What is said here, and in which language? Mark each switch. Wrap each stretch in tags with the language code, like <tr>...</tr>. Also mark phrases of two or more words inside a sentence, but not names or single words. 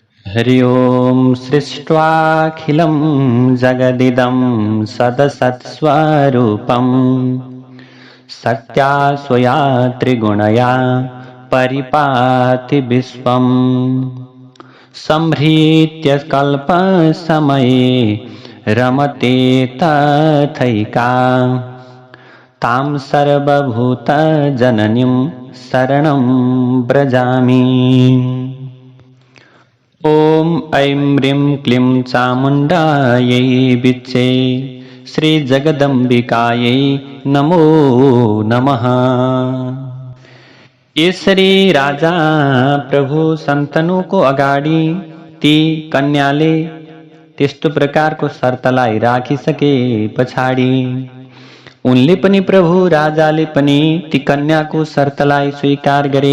<sa>हरि ओम सृष्ट्वाखिलं जगदिदं सदसत्स्वरूपं सत्यास्वया त्रिगुणया परिपाति विश्वम् संहृत्य कल्पसमये रमते तथैका तां सर्वभूतजननीं शरणं व्रजामि। ओम ऐं ह्रीं क्लीं चामुण्डायै विच्चे श्री जगदम्बिकायै नमो नमः।</sa> <ne>यसरी राजा प्रभु सन्तनुको अगाडि ती कन्याले त्यस्तो प्रकारको शर्तलाई राखिसके पछाडि उनले पनि प्रभु राजाले पनि ती कन्याको शर्तलाई स्वीकार गरे।</ne>